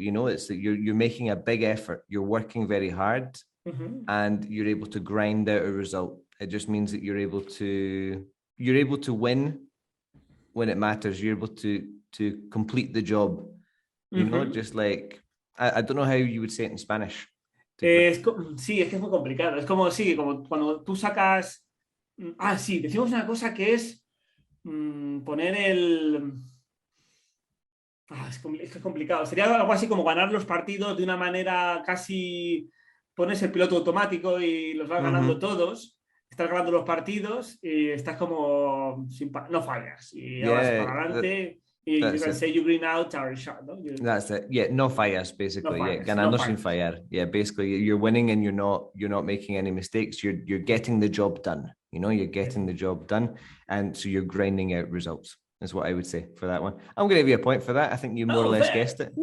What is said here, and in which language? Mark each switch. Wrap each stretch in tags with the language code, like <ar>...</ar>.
<en>You know, it's that you're making a big effort. You're working very hard, and you're able to grind out a result. It just means that you're able to win when it matters. You're able to complete the job. You know, just like I don't know how you would say it in Spanish.</en> <es>Sí, es que es muy complicado. Es como cuando tú sacas. Sí, decimos una cosa que es poner el. Es complicado. Sería algo así como ganar los partidos de una manera casi. Pones el piloto automático y los vas ganando todos. Estás ganando los partidos y estás como. No fallas. Y vas para adelante.</es> <en>You can say you green out a shot, no? That's it. Yeah,</en> <es>no fallas,</es> <en>basically.</en> <es>Ganando sin fallar.</es> <en>Yeah, basically, you're winning and you're not making any mistakes. You're getting the job done. You know, you're getting the job done, and so you're grinding out results. Is what I would say for that one. I'm going to give you a point for that. I think you more or less guessed it. Ooh.</en>